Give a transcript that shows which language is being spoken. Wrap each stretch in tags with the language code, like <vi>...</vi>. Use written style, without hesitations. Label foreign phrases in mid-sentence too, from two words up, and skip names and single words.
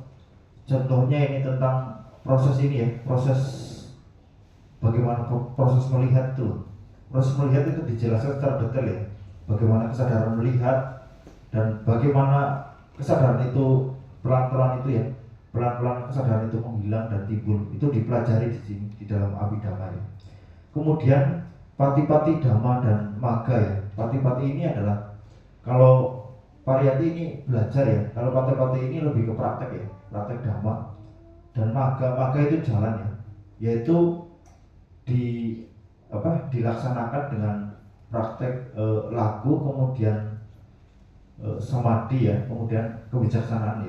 <id>Contohnya ini tentang proses ini ya, proses bagaimana proses melihat itu. Proses melihat itu dijelaskan secara detail ya. Bagaimana kesadaran melihat dan bagaimana kesadaran itu pelan-pelan itu ya, pelan-pelan kesadaran itu menghilang dan timbul. Itu dipelajari di sini di dalam Abhidhamma ya. Kemudian pati-pati dhamma dan maga ya. Pati-pati ini adalah, kalau pariyati ini belajar ya, kalau pati-pati ini lebih ke praktek ya, praktek dhamma. Dan maga itu jalan ya, yaitu di dilaksanakan dengan praktek laku, kemudian samadhi ya, kemudian kebijaksanaan ya.</id>